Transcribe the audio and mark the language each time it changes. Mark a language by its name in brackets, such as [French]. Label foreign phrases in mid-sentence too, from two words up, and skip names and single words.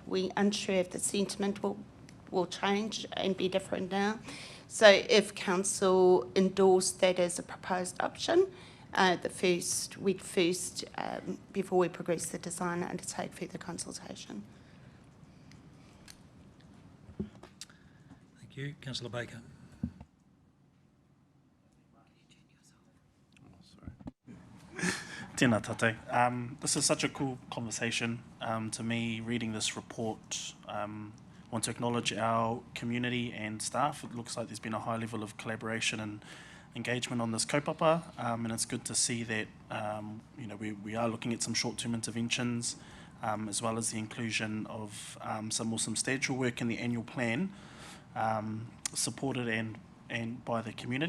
[English] We're unsure if the sentiment will change and be different now. So if council endorsed that as a proposed option, we'd first, before we progress the design, undertake further consultation. Thank you. Councillor Baker. [Māori] Tēnā tātou. [English] This is such a cool conversation. To me, reading this report, I want to acknowledge our community and staff. It looks like there's been a high level of collaboration and engagement on this kaupapa, and it's good to see that we are looking at some short-term interventions, as well as the inclusion of some more substantial work in the annual plan, supported and by the community.